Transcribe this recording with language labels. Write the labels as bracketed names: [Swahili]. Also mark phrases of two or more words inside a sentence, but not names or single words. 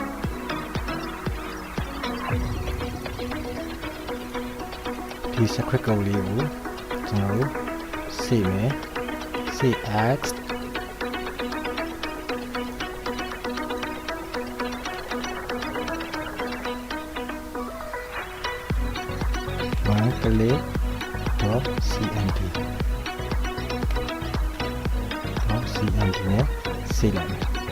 [Burmese] ဒီ [English] secret code [Burmese] လေးကိုကျွန်တော်တို့ save မယ် [English] save as one-click.cmd [Burmese] နဲ့ဆေးလိုက်မယ်